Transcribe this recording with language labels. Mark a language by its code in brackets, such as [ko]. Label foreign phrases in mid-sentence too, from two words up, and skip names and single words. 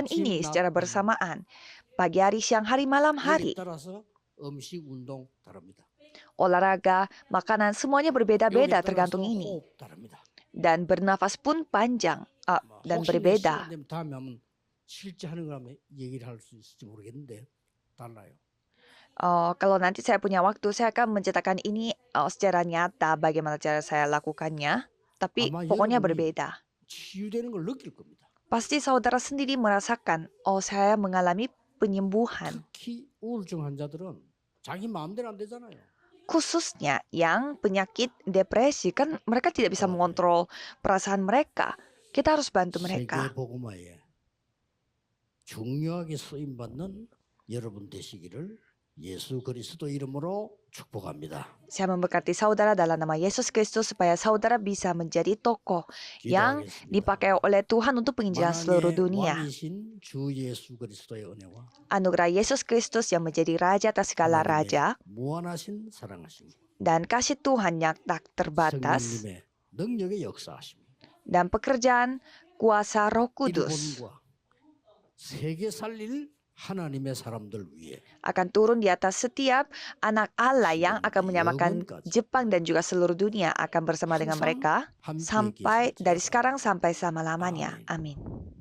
[ko] 아침, [id] ini [ko] 낮, [id] secara [ko] 밤. [id] bersamaan. Pagi hari, siang hari, malam [ko] 여기에 [id] hari. [ko] 따라서 음식, 운동 다릅니다. [id] Olahraga, makanan semuanya [ko] 여기에 [id] berbeda-beda [ko] 따라서 [id] tergantung ini. [ko] 호흡 다릅니다. [id] Dan bernafas pun panjang dan [ko] 혹시 내 시간 [id] berbeda. [ko] 되면 다음에 한번 실제 하는 거 하면 얘기를 할 수 있을지 모르겠는데 달라요. [id] Kalau nanti saya punya waktu, saya akan menceritakan ini secara nyata bagaimana cara saya lakukannya. Tapi [ko] 아마 [id] pokoknya [ko] 여러분이 [id] berbeda. [ko] 치유되는 걸 느낄 겁니다. [id] Pasti saudara sendiri merasakan, saya mengalami penyembuhan. [ko] 특히 우울증 환자들은 자기 마음대로 안 되잖아요. [id] Khususnya yang penyakit depresi, kan mereka tidak bisa mengontrol perasaan mereka. Kita harus bantu mereka. [ko] 세계 복음화에 중요하게 쓰임 받는 여러분 되시기를 예수 그리스도 이름으로 축복합니다. [id] Saya memberkati saudara dalam nama Yesus Kristus supaya saudara bisa menjadi tokoh yang dipakai oleh Tuhan untuk penginjilan seluruh [ko] 만왕의 [id] dunia. [ko] 왕이신 주 예수 그리스도의 은혜와 [id] Anugerah Yesus Kristus yang menjadi Raja atas segala raja [ko] 하나님의 무한하신 사랑하심, [id] dan kasih Tuhan yang tak terbatas [ko] 성령님의 능력의 역사하심, [id] dan pekerjaan kuasa Roh Kudus [ko] 일본과 세계 살릴 하나님의 사람들 위해 [id] akan turun di atas setiap anak Allah yang akan menyamakan Jepang dan juga seluruh dunia akan bersama dengan mereka sampai dari sekarang sampai selama-lamanya. Amin.